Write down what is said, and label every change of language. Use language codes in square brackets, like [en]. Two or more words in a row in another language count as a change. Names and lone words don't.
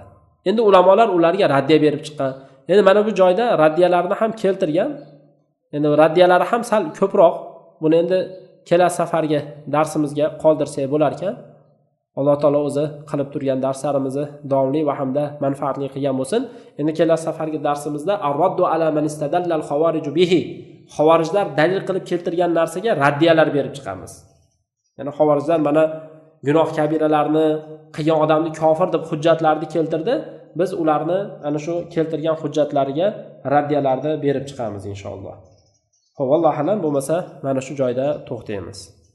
[uz] Endi ulamolar ularga raddiya berib chiqqan. Endi mana bu joyda raddiyalarni ham keltirgan. Endi raddiyalari ham sal ko'proq. Buni endi kelasi safarga darsimizga qoldirsak bo'lar ekan. Alloh taolo o'zi qilib turgan darslarimizni davomli va hamda manfaatli qilgan bo'lsin. Endi kelasi safargi darsimizda [ar] الرد على من استدل الخوارج به. [uz] Xavorijlar dalil qilib keltirgan narsaga raddiyalar berib chiqamiz. Ya'ni xavorijlar mana gunoh kabiralarni qilgan odamni kofir deb hujjatlarni keltirdi. Biz ularni ana shu keltirgan hujjatlariga raddiyalarni berib chiqamiz inshaalloh. Xo'p, [ar] والله أعلم, [uz] bo'lmasa mana shu joyda to'xtaymiz.